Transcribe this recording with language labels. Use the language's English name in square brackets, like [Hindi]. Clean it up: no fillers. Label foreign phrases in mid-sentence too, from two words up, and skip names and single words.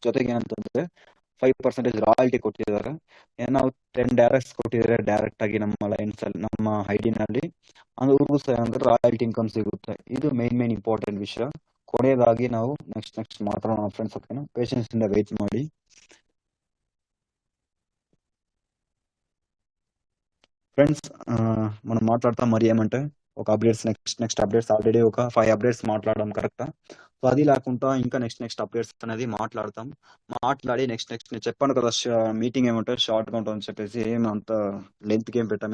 [Kannada] ಜೊತೆಗೆ ಏನಂತಂದ್ರೆ 5% ರಾಯಲ್ಟಿ ಕೊಟ್ಟಿದ್ದಾರೆ. ನಾವು 10 ಡೈರೆಕ್ಟ್ಸ್ ಕೊಟ್ಟಿದ್ದಾರೆ ಡೈರೆಕ್ಟ್ ಆಗಿ ನಮ್ಮ ಲೈನ್ಸ್ ಅಲ್ಲಿ, ನಮ್ಮ ಐಡಿನಲ್ಲಿ ಅವ್ರಿಗೂ ಅಂದ್ರೆ [English] royalty income [Kannada] ಸಿಗುತ್ತೆ. ಇದು [English] main important [Kannada] ವಿಷಯ. ಕೊನೆಯದಾಗಿ ನಾವು ನೆಕ್ಸ್ಟ್ ಮಾತಾಡೋಣ ಫ್ರೆಂಡ್ಸ್, ಓಕೆನಾ. ಪೇಷನ್ಸ್ ಇಂದ ವೇಟ್ ಮಾಡಿ. [Telugu] ఫ్రెండ్స్, మనం మాట్లాడతాం మరి ఏమంటే ఒక [English] updates next updates already [Telugu] ఒక 5 అప్డేట్స్ మాట్లాడడం కరెక్టా. సో అది లేకుండా ఇంకా [English] next updates [Telugu] అనేది మాట్లాడి నెక్స్ట్ నేను చెప్పాను కదా, మీటింగ్ ఏమంటే షార్ట్ గా ఉంటుందని చెప్పేసి ఏమంత లెంత్ ఏం పెట్టాం.